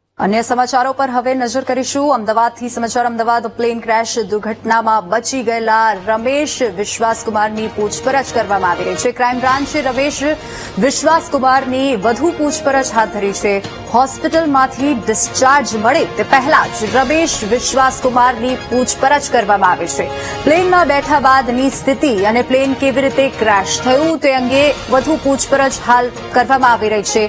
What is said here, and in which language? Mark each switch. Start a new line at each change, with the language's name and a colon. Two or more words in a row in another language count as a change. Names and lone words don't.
Gujarati: અન્ય સમાચારો પર હવે નજર કરીશું। અમદાવાદથી સમાચાર। અમદાવાદ પ્લેન ક્રેશ દુર્ઘટનામાં બચી ગયેલા રમેશ વિશ્વાસકુમારની પૂછપરછ કરવામાં આવી રહી છે। ક્રાઇમ બ્રાન્ચે રમેશ વિશ્વાસકુમારની વધુ પૂછપરછ હાથ ધરી છે। હોસ્પિટલમાંથી ડિસ્ચાર્જ મળે તે પહેલા જ રમેશ વિશ્વાસકુમારની પૂછપરછ કરવામાં આવી છે। પ્લેનમાં બેઠા બાદની સ્થિતિ અને પ્લેન કેવી રીતે ક્રેશ થયું તે અંગે વધુ પૂછપરછ હાલ કરવામાં આવી રહી છે।